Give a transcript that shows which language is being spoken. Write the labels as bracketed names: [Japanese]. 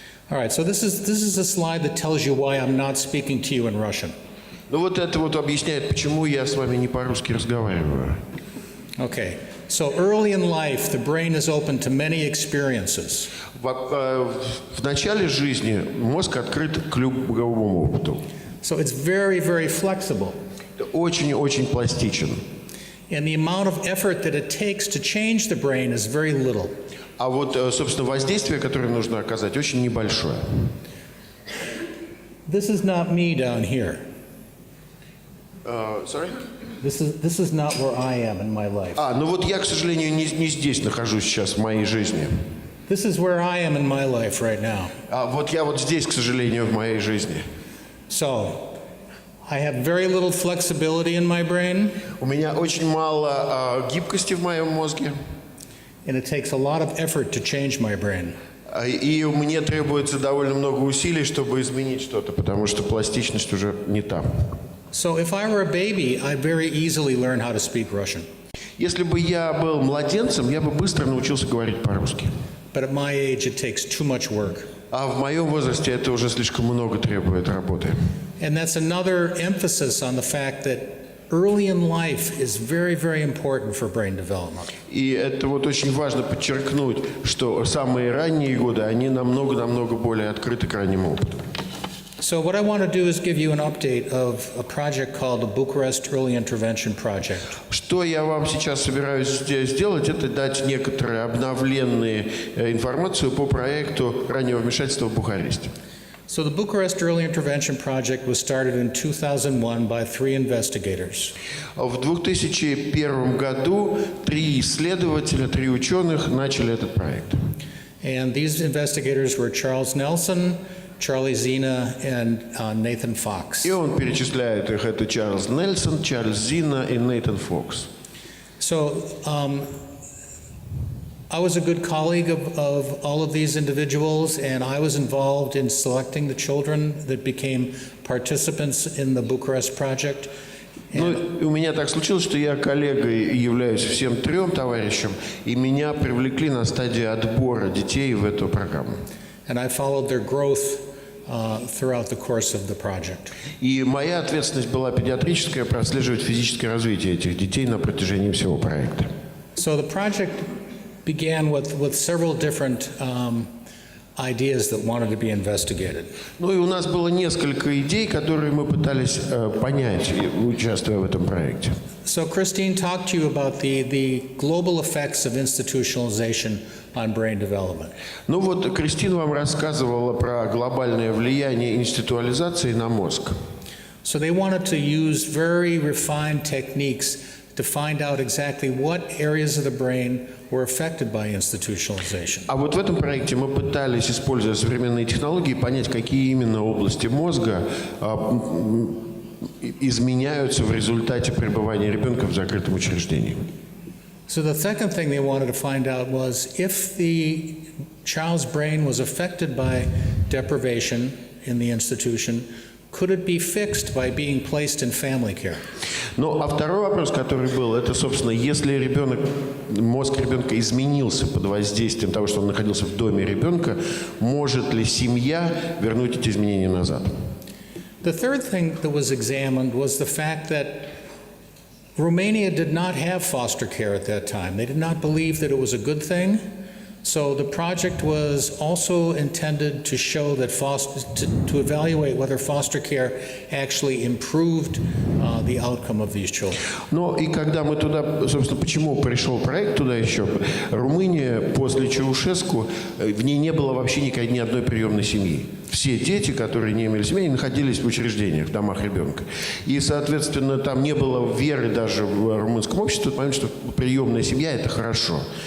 [English] All right, so this is a slide that tells you why I'm not speaking to you in Russian. [Russian] Ну вот это вот объясняет, почему я с вами не по-русски разговариваю. [English] Okay, so early in life, the brain is open to many experiences. [Russian] В начале жизни мозг открыт к любому опыту. [English] So it's very, very flexible. [Russian] Очень-очень пластичен. [English] And the amount of effort that it takes to change the brain is very little. [Russian] А вот, собственно, воздействие, которое нужно оказать, очень небольшое. [English] This is not me down here. Sorry? This is not where I am in my life. [Russian] Ну вот я, к сожалению, не здесь нахожусь сейчас в моей жизни. [English] This is where I am in my life right now. [Russian] Вот я вот здесь, к сожалению, в моей жизни. [English] So, I have very little flexibility in my brain. [Russian] У меня очень мало гибкости в моем мозге. [English] And it takes a lot of effort to change my brain. [Russian] И мне требуется довольно много усилий, чтобы изменить что-то, потому что пластичность уже не та. [English] So if I were a baby, I'd very easily learn how to speak Russian. [Russian] Если бы я был младенцем, я бы быстро научился говорить по-русски. [English] But at my age, it takes too much work. [Russian] А в моем возрасте это уже слишком много требует работы. [English] And that's another emphasis on the fact that early in life is very, very important for brain development. [Russian] И это вот очень важно подчеркнуть, что самые ранние годы, они намного более открыты к раннему опыту. [English] So what I want to do is give you an update of a project called the Bucharest Early Intervention Project. [Russian] Что я вам сейчас собираюсь сделать, это дать некоторые обновленные информацию по проекту раннего вмешательства в Бухаресте. [English] So the Bucharest Early Intervention Project was started in 2001 by 3 investigators. [Russian] В 2001 году 3 исследователя, 3 ученых начали этот проект. [English] And these investigators were Charles Nelson, Charlie Zina, and Nathan Fox. [Russian] И он перечисляет их. Это Чарльз Нельсон, Чарльз Зина и Нейтан Фокс. [English] So I was a good colleague of all of these individuals, and I was involved in selecting the children that became participants in the Bucharest project. [Russian] Ну, у меня так случилось, что я коллегой являюсь всем 3 товарищам, и меня привлекли на стадии отбора детей в эту программу. [English] And I followed their growth throughout the course of the project. [Russian] И моя ответственность была педиатрическая, прослеживать физическое развитие этих детей на протяжении всего проекта. [English] So the project began with several different ideas that wanted to be investigated. [Russian] Ну и у нас было несколько идей, которые мы пытались понять, участвуя в этом проекте. [English] So Christine talked to you about the global effects of institutionalization on brain development. [Russian] Ну вот Кристина вам рассказывала про глобальное влияние институализации на мозг. [English] So they wanted to use very refined techniques to find out exactly what areas of the brain were affected by institutionalization. [Russian] А вот в этом проекте мы пытались, используя современные технологии, понять, какие именно области мозга изменяются в результате пребывания ребенка в закрытом учреждении. [English] So the second thing they wanted to find out was if the child's brain was affected by deprivation in the institution, could it be fixed by being placed in family care? [Russian] Ну, а второй вопрос, который был, это, собственно, если мозг ребенка изменился под воздействием того, что он находился в доме ребенка, может ли семья вернуть эти изменения назад? [English] The third thing that was examined was the fact that Romania did not have foster care at that time. They did not believe that it was a good thing. So the project was also intended to show that to evaluate whether foster care actually improved the outcome of these children. [Russian] Но и когда мы туда, собственно, почему пришел проект туда еще, Румыния после Чаушеску, в ней не было вообще ни одной приемной семьи. Все дети, которые не имели семьи, находились в учреждениях, в домах ребенка. И, соответственно, там не было веры даже в румынском обществе, потому что приемная семья – это хорошо.